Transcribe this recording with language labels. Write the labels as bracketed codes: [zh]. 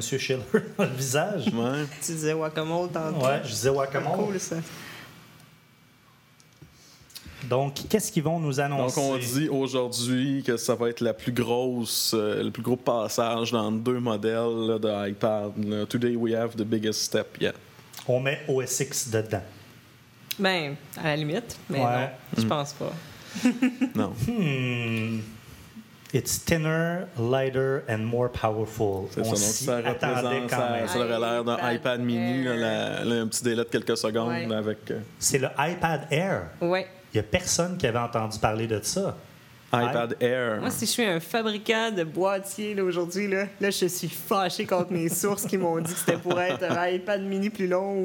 [fr] Schiller, le visage. Ouais. Tu disais whack-a-mole tantôt. Oui, je disais whack-a-mole. Cool, ça. Donc, qu'est-ce qu'ils vont nous annoncer? Donc, on dit aujourd'hui que ça va être le plus gros passage dans deux modèles là, de iPad. [en] Today we have the biggest step yet. [fr] On met OS X dedans. Bien, à la limite, mais ouais. Non, je pense pas. Non. [en] It's thinner, lighter, and more powerful. [fr] C'est ça, donc ça représente, ça aurait l'air d'un iPad mini, un petit délai de quelques secondes avec... C'est le iPad Air. Oui. Il n'y a personne qui avait entendu parler de ça. iPad Air. Moi, si je suis un fabricant de boîtiers là, aujourd'hui, là, je suis fâché contre mes sources qui m'ont dit que c'était pour être un iPad mini plus long.